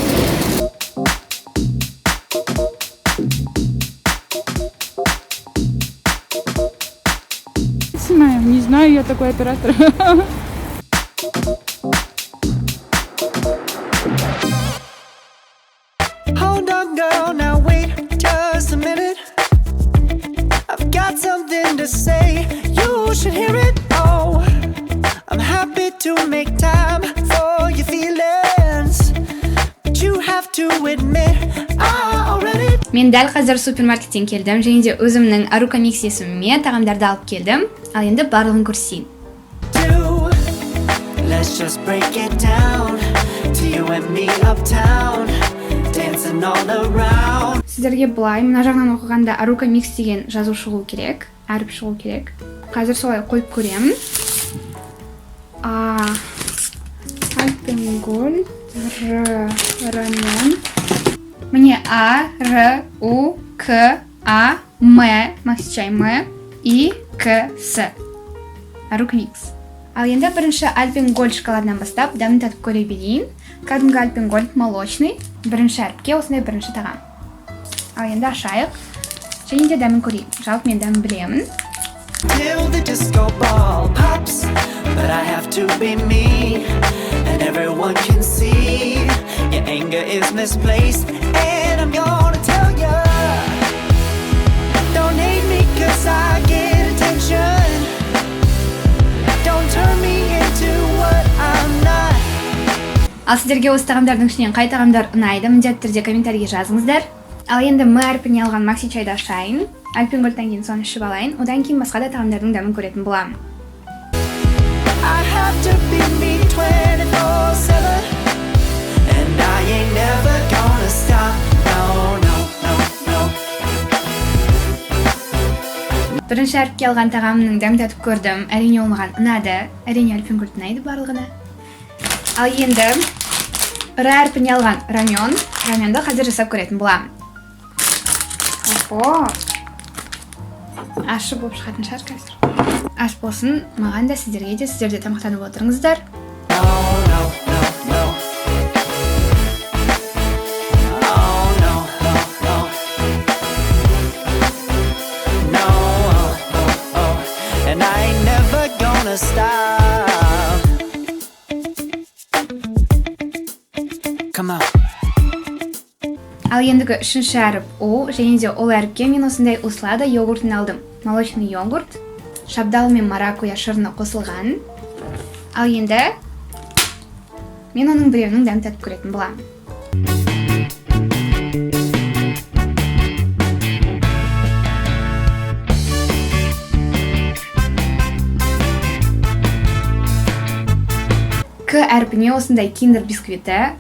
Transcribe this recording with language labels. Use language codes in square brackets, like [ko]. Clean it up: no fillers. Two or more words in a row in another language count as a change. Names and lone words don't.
[ru] Не знаю я такой оператор. [en] Hold on, girl, now wait just a minute. I've got something to say, you should hear it. Oh, I'm happy to make time for your feelings, but you have to admit I already. [kk] Мен дәл қазір супермаркеттен келдім, және де өзімнің Арука Микс есіміме тағамдарды алып келдім. Ал енді барлығын көрсейін. [en] Let's just break it down to you and me uptown, dancing all around. [kk] Сіздерге былай, мына жағынан оқығанда Арука Микс деген жазу шығу керек, әріп шығу керек. Қазір солай қойып көремін. Альпенгольд, рамен. Міне А, Р, У, К, А, М, Максичай М, И, К, С. Арука Микс. Ал енді бірінші Альпенгольд шоколадынан бастап дәмін татып көре берейін. Кәдімгі Альпенгольд молочный. Бірінші әріпке осындай бірінші тағам. Ал енді ашайық. Және де дәмін көрейін. Жалпы мен дәмін білемін. [en] Till the disco ball pops, but I have to be me, and everyone can see your anger is misplaced, and I'm gonna tell ya, don't hate me 'cause I get attention, don't turn me into what I'm not. [kk] Ал сіздерге осы тағамдардың ішінен қай тағамдар ұнайды, міндетті түрде комментарийге жазыңыздар. Ал енді М әрпіне алған Макси чайды ашайын. Альпенгольдтан кейін соны ішіп алайын. Одан кейін басқа да тағамдардың дәмін көретін боламын. [en] I have to be me 24/7, and I ain't never gonna stop. No, no, no, no. [kk] Бірінші әріпке алған тағамның дәмін татып көрдім. Әрине ол маған ұнады. Әрине Альпенгольд ұнайды барлығына. Ал енді Р әрпіне алған раменді қазір жасап көретін боламын. Опо! Ашы болып шығатын шығар қазір. Аш болсын, маған да сіздерге де, сіздер де тамақтанып отырыңыздар. [en] No, no, no, no. Oh, no, no, no. No, oh, oh. And I ain't never gonna stop. Come on. [kk] Ал ендігі үшінші әріп О, және де ол әріпке мен осындай услада йогуртын алдым. Молочный йогурт, шабдал мен маракуя шырыны қосылған. Ал енді мен оның біреуінің дәмін татып көретін боламын. К әрпіне осындай киндер бисквиті.